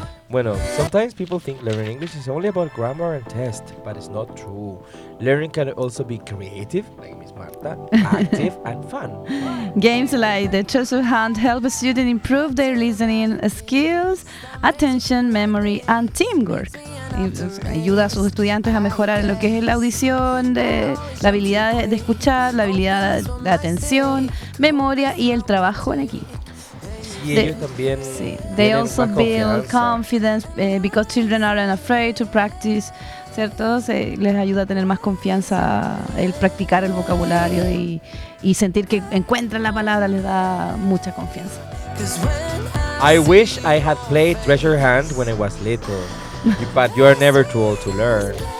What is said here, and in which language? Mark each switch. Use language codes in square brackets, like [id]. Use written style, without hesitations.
[es] Bueno, [en] sometimes people think learning English is only about grammar and test, but it's not true. Learning can also be creative, like Miss Marta, active and fun. Games like the Treasure Hunt help students improve their listening skills, attention, memory and teamwork. [es] Ayuda a sus estudiantes a mejorar lo que es la audición, la habilidad de escuchar, la habilidad de atención, memoria y el trabajo en equipo. [en] They also build confidence because children aren't afraid to practice. [es] ¿Cierto? Les ayuda a tener más confianza el practicar el vocabulario y sentir que encuentran la palabra, les da mucha confianza. [en] I wish I had played Treasure Hunt when I was little, but you are never too old to learn.